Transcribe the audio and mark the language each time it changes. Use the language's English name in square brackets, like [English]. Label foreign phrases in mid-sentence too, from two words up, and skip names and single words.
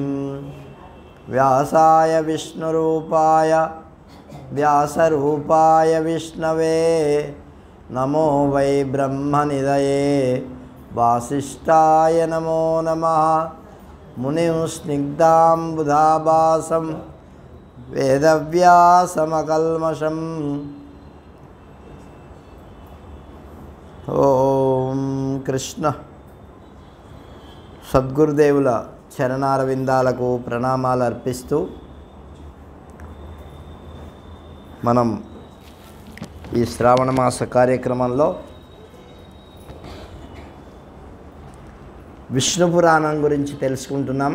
[Sanskrit] व्यासाय व्यासरूपाय विष्णवे नमो वै ब्रह्मनिधये वासिष्ठाय नमो नमः। मुनिं स्निग्धाम्बुधाभासं वेदव्यासमकल्मषम् ఓం కృష్ణ [Telugu] సద్గురుదేవుల చరణారవిందాలకు ప్రణామాలు అర్పిస్తూ మనం ఈ శ్రావణ మాస కార్యక్రమంలో విష్ణు పురాణం గురించి తెలుసుకుంటున్నాం.